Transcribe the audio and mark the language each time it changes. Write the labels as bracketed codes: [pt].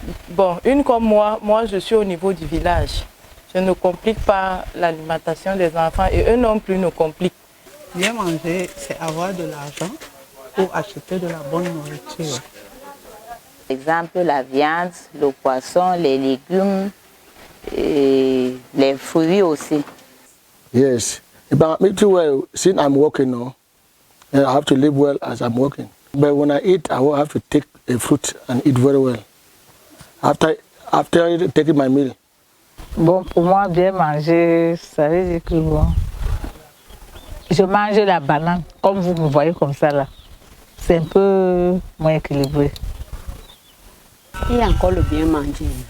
[fr] Bon, une comme moi je suis au niveau du village. Je ne complique pas l'alimentation des enfants et eux non plus ne compliquent. Bien manger, c'est avoir de l'argent pour acheter de la bonne nourriture. Par exemple, la viande, le poisson, les légumes et les fruits aussi. [en] Yes. But me too well, since I'm working now, and I have to live well as I'm working. But when I eat, I will have to take a fruit and eat very well. after taking my meal. [fr] Bon, pour moi, bien manger, ça veut dire que bon, je mange la banane, comme vous me voyez comme ça là. C'est un peu moins équilibré. Il y a encore le bien manger.